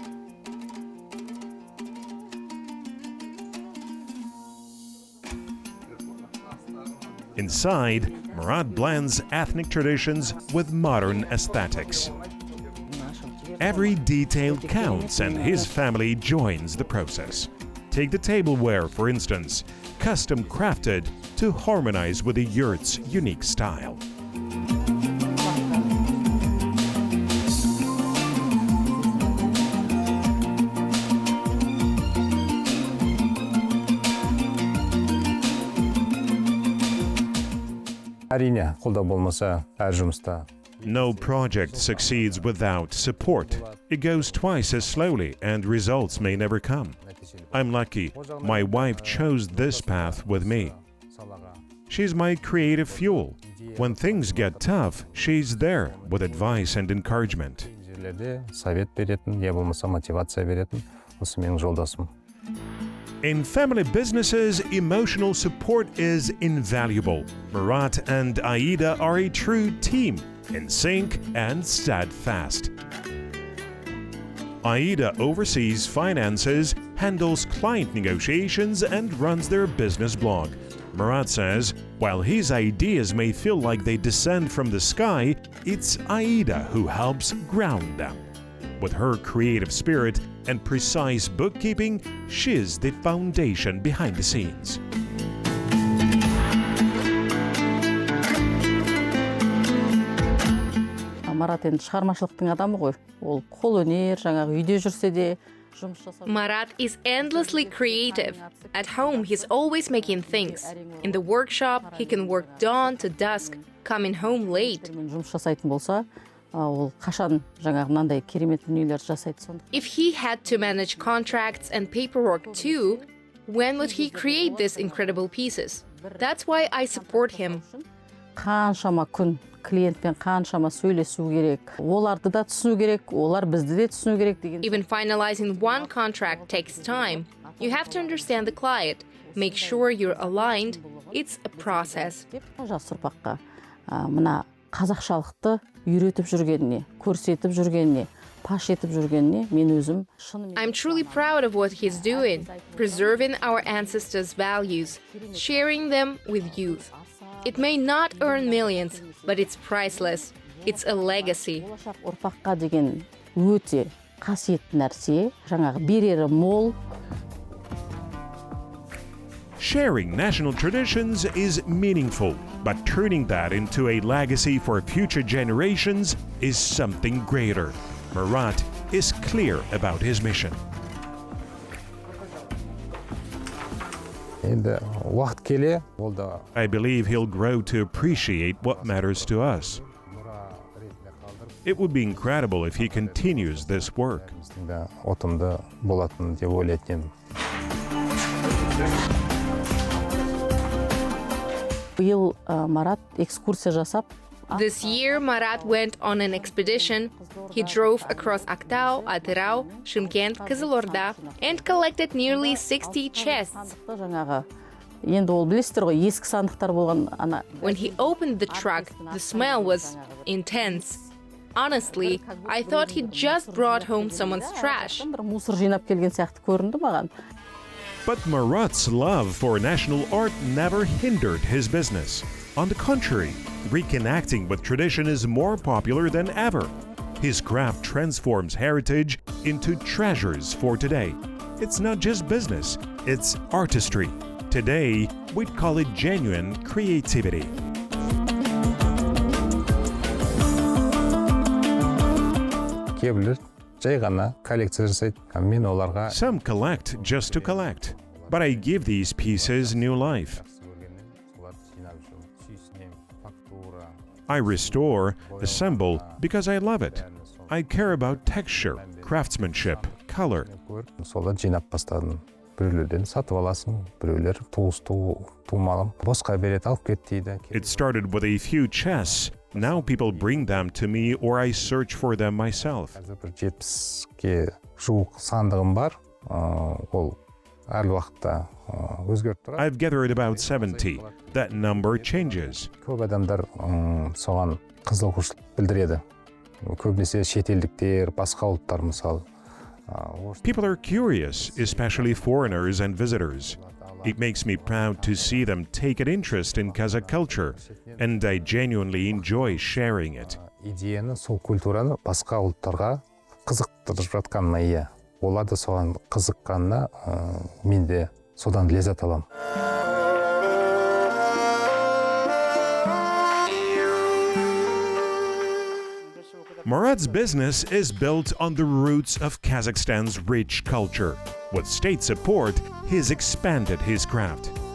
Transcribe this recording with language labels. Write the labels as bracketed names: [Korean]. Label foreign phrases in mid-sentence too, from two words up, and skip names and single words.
[English] Inside, Marat blends ethnic traditions with modern aesthetics. Every detail counts and his family joins the process. Take the tableware, for instance, custom crafted to harmonize with the yurt's unique style. [Kazakh] Әрине, қолдау болмаса әр жұмыста. [English] No project succeeds without support. It goes twice as slowly and results may never come. I'm lucky. My wife chose this path with me. She's my creative fuel. When things get tough, she's there with advice and encouragement. [Kazakh] Совет беретін, я болмаса мотивация беретін, осы менің жолдасым. [English] In family businesses, emotional support is invaluable. Marat and Aida are a true team, in sync and steadfast. Aida oversees finances, handles client negotiations, and runs their business blog. Marat says, while his ideas may feel like they descend from the sky, it's Aida who helps ground them. With her creative spirit and precise bookkeeping, she's the foundation behind the scenes. [Kazakh] Марат енді шығармашылықтың адамы ғой. Ол қолөнер, жаңағы үйде жүрсе де [English] Marat is endlessly creative. At home, he's always making things. In the workshop, he can work dawn to dusk, coming home late. [Kazakh] жұмыс жасайтын болса, ол қашан жаңағы мынандай керемет дүниелерді жасайды сонда. [English] If he had to manage contracts and paperwork too, when would he create these incredible pieces? That's why I support him. [Kazakh] Қаншама күн клиентпен қаншама сөйлесу керек. Оларды да түсіну керек, олар бізді де түсіну керек деген. [English] Even finalizing one contract takes time. You have to understand the client, make sure you're aligned. It's a process. [Kazakh] Жас ұрпаққа мына қазақшалықты үйретіп жүргеніне, көрсетіп жүргеніне, паш етіп жүргеніне мен өзім шынымен. [English] I'm truly proud of what he's doing, preserving our ancestors' values, sharing them with youth. It may not earn millions, but it's priceless. It's a legacy. [Kazakh] Болашақ ұрпаққа деген өте қасиетті нәрсе, жаңағы берері мол. [English] Sharing national traditions is meaningful, but turning that into a legacy for future generations is something greater. Marat is clear about his mission. [Kazakh] Енді уақыт келе, ол да [English] I believe he'll grow to appreciate what matters to us. It would be incredible if he continues this work. [Kazakh] біздің де отымды болатын деп ойлайтын едім. Биыл Марат экскурсия жасап, [English] This year, Marat went on an expedition. He drove across Aktau, Atyrau, Shymkent, Kızılorda, and collected nearly 60 chests. [Kazakh] жаңағы енді ол білесіздер ғой, ескі сандықтар болған ана. [English] When he opened the truck, the smell was intense. Honestly, I thought he just brought home someone's trash. [Kazakh] Бір мусор жинап келген сияқты көрінді маған. [English] But Marat's love for national art never hindered his business. On the contrary, reconnecting with tradition is more popular than ever. His craft transforms heritage into treasures for today. It's not just business, it's artistry. Today, we'd call it genuine creativity. [Kazakh] Кейбіреулер жай ғана коллекция жасайды, мен оларға [English] Some collect just to collect, but I give these pieces new life. I restore, assemble because I love it. I care about texture, craftsmanship, color. [Kazakh] солар жинап бастадым. Біреулерден сатып аласың, біреулер туымалым. Босқа береді, алып кет дейді. [English] It started with a few chests. Now people bring them to me or I search for them myself. [Kazakh] Қазір бір 70-ке жуық сандығым бар. Ол әр уақытта өзгеріп тұрады. [English] I've gathered about 70. That number changes. [Kazakh] Көп адамдар соған қызығушылық білдіреді. Көбінесе шетелдіктер, басқа ұлттар мысалы. [English] People are curious, especially foreigners and visitors. It makes me proud to see them take an interest in Kazakh culture, and I genuinely enjoy sharing it. [Kazakh] Идеяны, сол культураны басқа ұлттарға қызықтырып жатқаныма иә. Олар да соған қызыққанына мен де содан леззат аламын. [English] Marat's business is built on the roots of Kazakhstan's rich culture. With state support, he's expanded his craft.